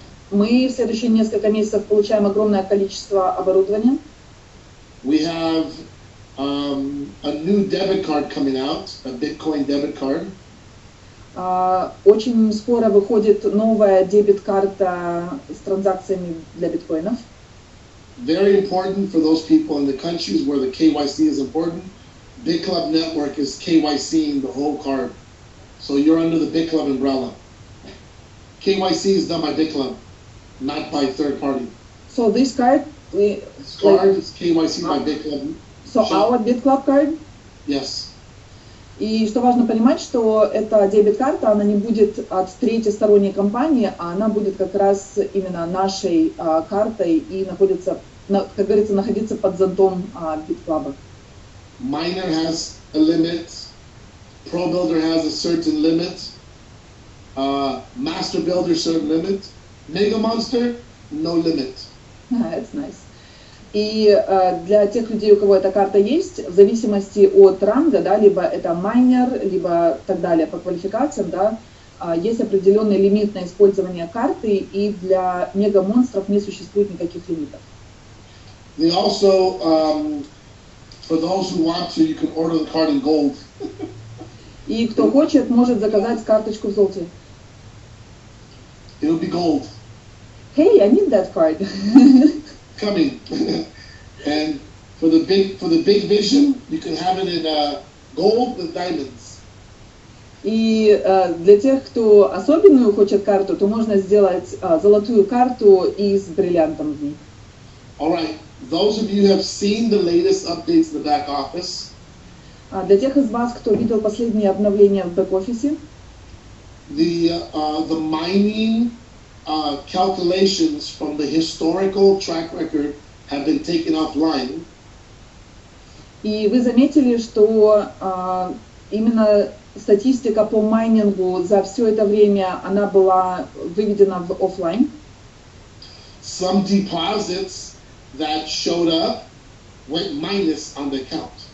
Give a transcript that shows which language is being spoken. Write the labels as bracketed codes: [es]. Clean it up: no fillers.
[ru] Мы в следующие несколько месяцев получаем огромное количество оборудования. [en] We have a new debit card coming out, a Bitcoin debit card. [ru] Очень скоро выходит новая дебет-карта с транзакциями для биткоинов. [en] Very important for those people in the countries where the KYC is important. Bitclub Network is KYCing the whole card. So you're under the Bitclub umbrella. KYC is done by Bitclub, not by third party. So this card, This card is KYC by Bitclub. So our Bitclub card? Yes. [ru] И что важно понимать, что эта дебет-карта, она не будет от третьей сторонней компании, а она будет как раз именно нашей картой и находится, как говорится, находиться под зонтом Bitclub. [en] Miner has a limit. Pro Builder has a certain limit. Master Builder certain limit. Mega Monster, no limit. That's nice. [ru] И для тех людей, у кого эта карта есть, в зависимости от ранга, да, либо это майнер, либо так далее по квалификациям, да, есть определенный лимит на использование карты, и для мега-монстров не существует никаких лимитов. [en] They also, for those who want to, you can order the card in gold. [ru] И кто хочет, может заказать карточку в золоте. [en] It'll be gold. Hey, I need that card. Coming. And for the big vision, you can have it in gold with diamonds. [ru] И для тех, кто особенную хочет карту, то можно сделать золотую карту и с бриллиантом в ней. [en] All right. Those of you who have seen the latest updates in the back office. [ru] Для тех из вас, кто видел последние обновления в бэк-офисе, [en] the mining calculations from the historical track record have been taken offline. [ru] И вы заметили, что именно статистика по майнингу за все это время она была выведена в офлайн. [en] Some deposits that showed up went minus on the account.